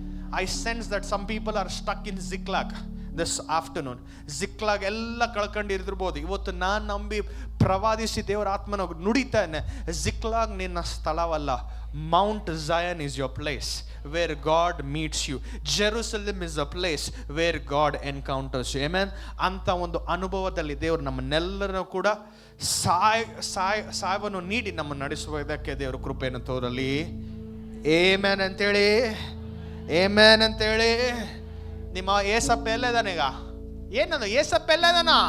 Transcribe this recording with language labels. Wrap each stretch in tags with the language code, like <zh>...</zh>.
<en>I sense that some people are stuck in Ziklag this afternoon.</en> <kn>Ziklag ಎಲ್ಲ ಕಳ್ಕೊಂಡಿರ್ತಿರ್ಬೋದು. ಇವತ್ತು ನಾನು ನಂಬಿ ಪ್ರವಾದಿಸಿ ದೇವರ ಆತ್ಮನ ನುಡಿತಾನೆ, ಜಿಕ್ಲಾಗ್ ನಿನ್ನ ಸ್ಥಳವಲ್ಲ.</kn> <en>Mount Zion is your place where God meets you. Jerusalem is a place where God encounters you. Amen.</en> <kn>ಅಂತ ಒಂದು ಅನುಭವದಲ್ಲಿ ದೇವರು ನಮ್ಮನ್ನೆಲ್ಲರನ್ನು ಕೂಡ ಸಾಯವನ್ನು ನೀಡಿ ನಮ್ಮನ್ನು ನಡೆಸುವುದಕ್ಕೆ ದೇವರು ಕೃಪೆಯನ್ನು ತೋರಲಿ. ಆಮೆನ್ ಅಂತೇಳಿ, ಆಮೆನ್ ಅಂತೇಳಿ. ನಿಮ್ಮ ಏಸಪ್ಪ ಎಲ್ಲದಾನ? ಈಗ ಏನದು? ಏಸಪ್ಪ ಎಲ್ಲದಾನ?</kn>